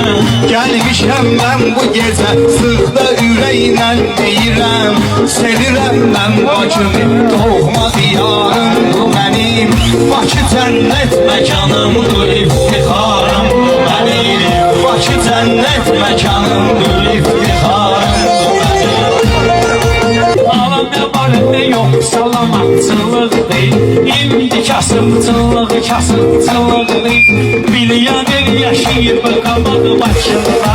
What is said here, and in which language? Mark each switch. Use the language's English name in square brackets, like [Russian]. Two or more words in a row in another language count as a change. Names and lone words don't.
[Azerbaijani] Gəlmişəm mən bu gecə sıxda ürəklə deyirəm. Sevirəm mən Bakını doğma diyarım bu mənim. Bakı cənnət məkanım bu iftixarım bu mənim. [Turkish] Bakı cennet mekanımdır, iftixarımdır. Alam ne var ne yok salamatçılık değil. İndi kasıbçılık kasıbçılık değil. Milyoner yaşayıp kabak başlılar.